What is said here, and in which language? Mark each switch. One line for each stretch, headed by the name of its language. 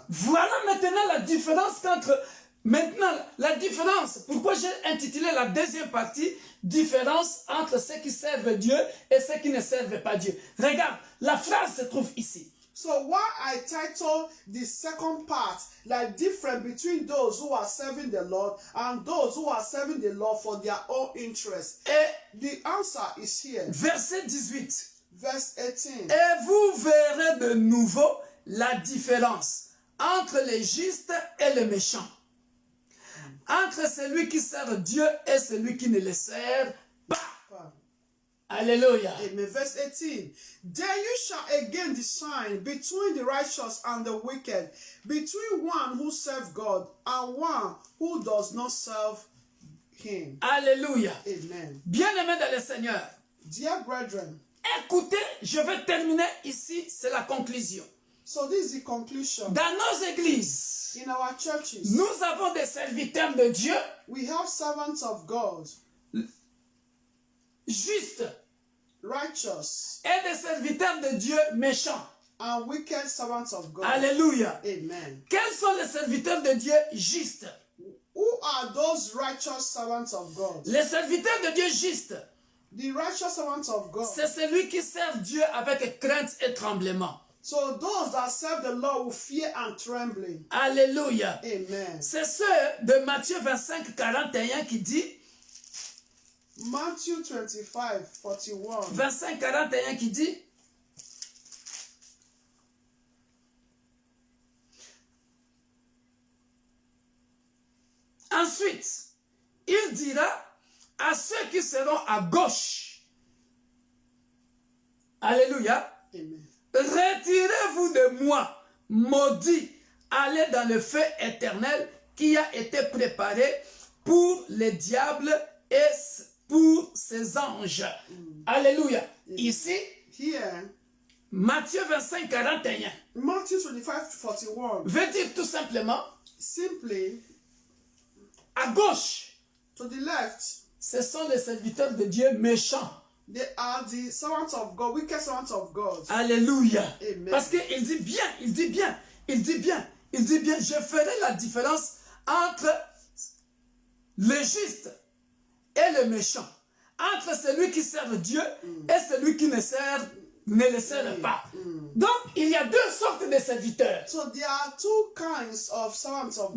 French: Voilà maintenant la différence entre... Maintenant, la différence, pourquoi j'ai intitulé la deuxième partie, différence entre ceux qui servent Dieu et ceux qui ne servent pas Dieu. Regarde, la phrase se trouve ici.
English: So why I title the second part, like different between those who are serving the Lord and those who are serving the Lord for their own interest.
French: Et
English: The answer is here.
French: verset 18.
English: Verse 18.
French: Et vous verrez de nouveau la différence entre les justes et les méchants. Entre celui qui sert Dieu et celui qui ne le sert pas. Alléluia.
English: Amen. Verse 18. Then you shall again discern between the righteous and the wicked, between one who serves God and one who does not serve King.
French: Alléluia.
English: Amen.
French: Bien-aimés dans le Seigneur,
English: Dear brethren,
French: écoutez, je vais terminer ici, c'est la conclusion.
English: so this is the conclusion.
French: Dans nos églises,
English: In our churches,
French: nous avons des serviteurs de Dieu
English: we have servants of God,
French: justes
English: righteous,
French: et des serviteurs de Dieu méchants.
English: and wicked servants of God.
French: Alléluia.
English: Amen.
French: Quels sont les serviteurs de Dieu justes?
English: Who are those righteous servants of God?
French: Les serviteurs de Dieu justes,
English: The righteous servants of God.
French: c'est celui qui sert Dieu avec crainte et tremblement.
English: So those that serve the Lord with fear and trembling.
French: Alléluia.
English: Amen.
French: C'est ceux de Matthieu 25, 41 qui dit,
English: Matthew 25, 41.
French: 25, 41 qui dit, ensuite, il dira à ceux qui seront à gauche, Alléluia,
English: Amen.
French: retirez-vous de moi, maudits, allez dans le feu éternel qui a été préparé pour les diables et pour ses anges. Alléluia. Ici,
English: Here,
French: Matthieu 25, 41
English: Matthew 25, 41.
French: veut dire tout simplement,
English: Simply,
French: à gauche,
English: to the left,
French: ce sont les serviteurs de Dieu méchants.
English: they are the servants of God, wicked servants of God.
French: Alléluia.
English: Amen.
French: Parce qu'il dit bien, il dit bien, il dit bien, il dit bien, je ferai la différence entre le juste et le méchant. Entre celui qui sert Dieu et celui qui ne le sert pas. Donc, il y a deux sortes de serviteurs.
English: So there are two kinds of servants of